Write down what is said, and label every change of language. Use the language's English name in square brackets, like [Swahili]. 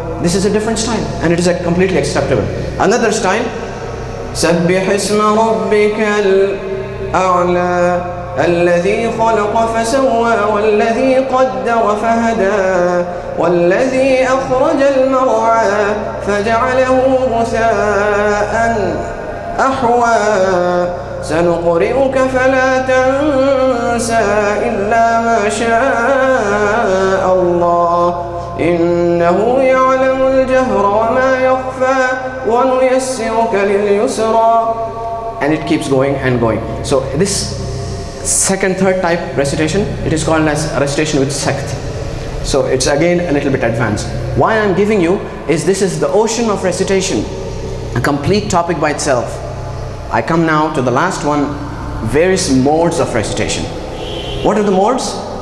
[English] This is a different style and it is completely acceptable. Another style, [Arabic] سبح اسم ربك الأعلى الذي خلق فسوى والذي قدر فهدى والذي أخرج المرعى فجعله غثاء أحوى سنقرئك فلا تنسى إلا ما شاء الله إنه يعلم الجهر وما يخفى وَنُيَسِّرُكَ لِلْيُسْرَى. [English] And it keeps going and going. So this second, third type recitation, it is called as recitation with sect. So it's again a little bit advanced. Why I'm giving you is this is the ocean of recitation, a complete topic by itself. I come now to the last one, various modes of recitation. What are the modes?